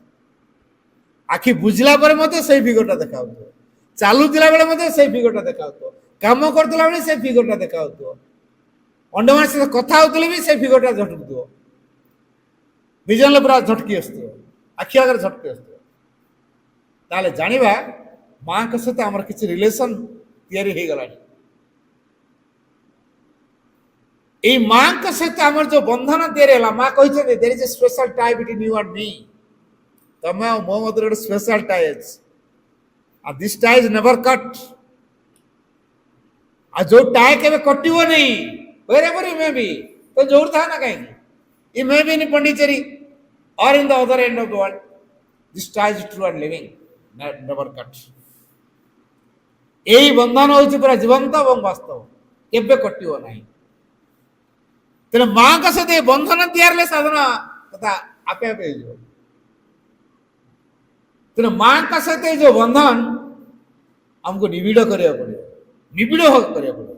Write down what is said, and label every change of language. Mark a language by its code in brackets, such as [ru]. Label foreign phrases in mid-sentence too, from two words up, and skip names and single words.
[or] ଆଖି ବୁଝିଲା ପରେ ମଧ୍ୟ ସେଇ ଫିଗରଟା ଦେଖାଉଥିବ, ଚାଲୁଥିଲା ବେଳେ ମଧ୍ୟ ସେଇ ଫିଗରଟା ଦେଖାଉଥିବ, କାମ କରୁଥିଲା ବେଳେ ସେଇ ଫିଗରଟା ଦେଖାଉଥିବ, ଅନ୍ୟମାନଙ୍କ ସହିତ କଥା ହଉଥିଲେ ବି ସେଇ ଫିଗରଟା ଝଟକୁଥିବ, ବିଜନରେ ପୁରା ଝଟକି ଆସୁଥିବ, ଆଖି ଆଗରେ ଝଟକି ଆସୁଥିବ। ତାହେଲେ ଜାଣିବା ମାଙ୍କ ସହିତ ଆମର କିଛି ରିଲେସନ ତିଆରି ହେଇଗଲାଣି। ଏଇ ମାଙ୍କ ସହିତ ଆମର ଯୋଉ ବନ୍ଧନ ତିଆରି ହେଲା, ମା କହିଛନ୍ତି [en] there is a special tie between you and me, [or] ତମେ ଆଉ ମୋ ମଧ୍ୟରେ ଗୋଟେ [en] special tie [or] ଅଛି, ଆଉ [en] this tie is never cut. [or] ଆଉ ଯୋଉ ଟାଇ କେବେ କଟିବ ନାହିଁ, [en] wherever you may be, [or] ତ ଯୋଉଠି ଥା ନା କାହିଁକି, [en] you may be in Pondicherry or in the other end of the world, this tie is true and living, never cut। [or] এই ବନ୍ଧନ ହେଉଛି ପୁରା ଜୀବନ୍ତ ଏବଂ ବାସ୍ତବ, କେବେ କଟିବ ନାହିଁ। ତେଣୁ ମାଙ୍କ ସହିତ ଏ ବନ୍ଧନ ତିଆରି ହେଲେ ସାଧାରଣ କଥା ଆପେ ଆପେ ହେଇଯିବ। ତେଣୁ ମାଙ୍କ ସହିତ ଏ ଯୋଉ ବନ୍ଧନ ଆମକୁ ନିବିଡ଼ କରିବାକୁ ପଡ଼ିବ, ନିବିଡ଼ କରିବାକୁ ପଡ଼ିବ।